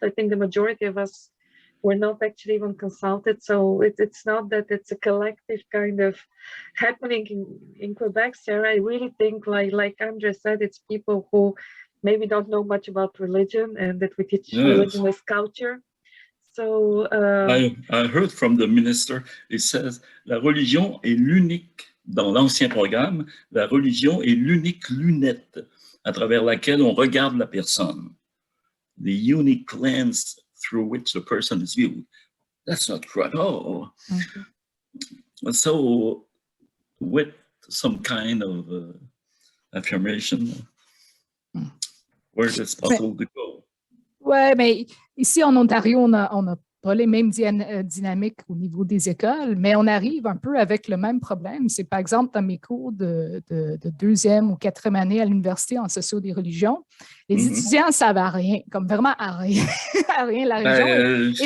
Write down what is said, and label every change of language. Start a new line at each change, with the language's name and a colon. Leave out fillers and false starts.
English: I think the majority of us were not actually even consulted. So it's not that it's a collective kind of happening in Quebec, Sarah. I really think, like Andre said, it's people who maybe don't know much about religion, and that we teach religion as culture. So I heard from the minister, he says,
French: la religion est l'unique, dans l'ancien programme, la religion est l'unique lunette à travers laquelle on regarde la personne.
English: The unique lens through which a person is viewed. That's not true at all. Mm-hmm. So, with some kind of affirmation, where is it possible to go?
French: Ouais, mais ici en Ontario, on a pas les mêmes dynamiques au niveau des écoles, mais on arrive un peu avec le même problème. C'est par exemple dans mes cours de deuxième ou quatrième année à l'université en socio des religions, les étudiants ne savent à rien, comme vraiment à rien, à rien la religion.